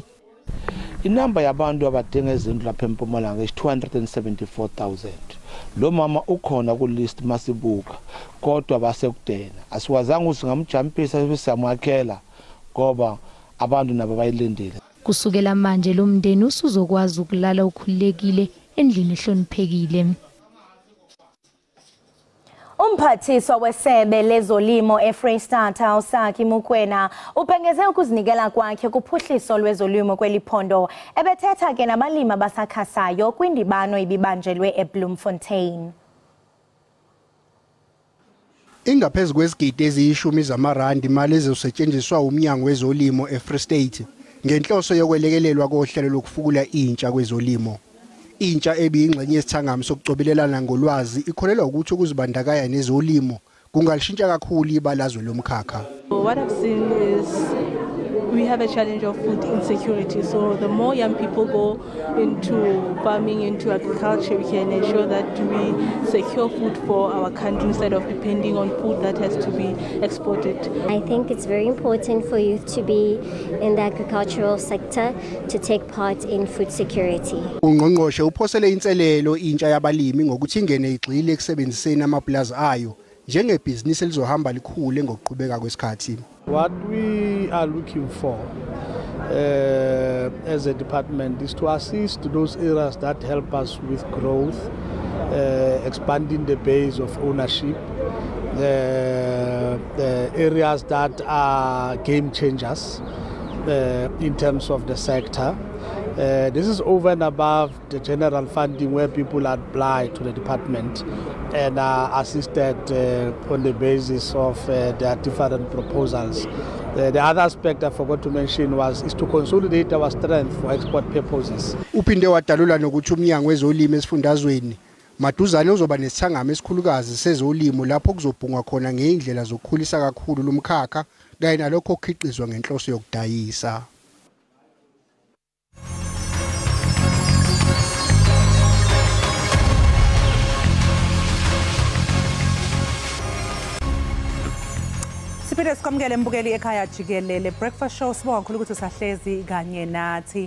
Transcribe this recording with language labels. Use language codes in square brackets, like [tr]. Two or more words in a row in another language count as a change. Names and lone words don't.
[zu] Inamba yabantu abadinga izindlu lapha eMpumalanga is 274,000. Lo mama ukhona ku list masibuka kodwa basekudena asiwazanga usingamjampisa besamwakhela ngoba abantu nabo bayilindile. Kusukela manje lo mndeni usuzokwazi ukulala ukhululekile endlini ehloniphekile. [xh] Umphathiswa wesebe lezolimo eFreystata uSaki Mukwena ubhengeze ukuzinikela kwakhe kuphuhliso lwezolimo kweliphondo ebethetha ke nabalimi abasakhasayo kwindibano ibibanjelwe eBloemfontein. [zu] Ingaphezulu kwezigidi eziyishumi zamarandi imali ezosetshenziswa umnyango wezolimo eFree State ngenhloso yokwelekelelwa kohlelo lokufukula intsha kwezolimo. Intsha ebiyingxenye yesithangami sokucobelelana ngolwazi ikholelwa ukuthi ukuzibandakanya nezolimo kungalishintsha kakhulu ibalazwe lomkhakha. [en] What I've seen is we have a challenge of food insecurity. So the more young people go into farming, into agriculture, we can ensure that we secure food for our country instead of depending on food that has to be exported. I think it's very important for youth to be in the agricultural sector to take part in food security. [zu] Ungqongqoshe uphosele inselelo intsha yabalimi ngokuthi ingene igxile ekusebenziseni amapulazi ayo njengebhizinisi elizohamba likhule ngokuqhubeka kwesikhathi. [en] What we are looking for as a department is to assist those areas that help us with growth, expanding the base of ownership, the areas that are game changers in terms of the sector. This is over and above the general funding where people apply to the department and are assisted on the basis of their different proposals The other aspect I forgot to mention is to consolidate our strength for export purposes. [zu] Uphinde wadalula nokuthi umnyango wezolimo esifundazweni maduzane uzoba nesithangami esikhulukazi sezolimo lapho kuzobhungwa khona ngeindlela zokukhulisa kakhulu lumkhakha kanye nalokho okhiqizwa ngenhloso yokudayisa. Siphinde sikwamukele mbukeli ekhaya Jikelele breakfast show sibonga kakhulu ukuthi usahlezi kanye nathi.